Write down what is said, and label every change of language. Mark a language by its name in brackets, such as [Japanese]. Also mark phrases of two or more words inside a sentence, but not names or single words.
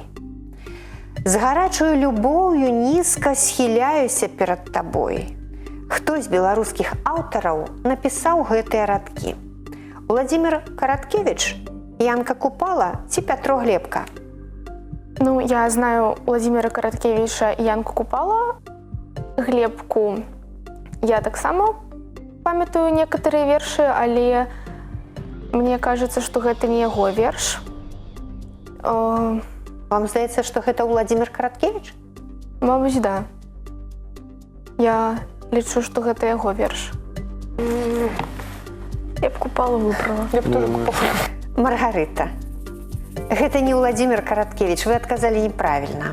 [Belarusian] З гарачаю любоўю нізка схіляюся перад табой. Хто з беларускіх аўтараў напісаў гэтыя радкі? Уладзімір Караткевіч, Янка Купала ці Пятро Глебка? Ну, [Russian] я знаю Владимира Короткевича и Янку Купала. [Belarusian] Глебку я таксама памятаю некоторые вершы, але мне кажется, что гэта не яго верш. Вам здаецца, што гэта Уладзімір Караткевіч? Мабыць, да. Я лічу, што гэта яго верш. Я б Купала выбрала. [Russian] Я б тоже Купала. [Belarusian] Маргарыта, гэта не Уладзімір Караткевіч, вы адказалі неправільна.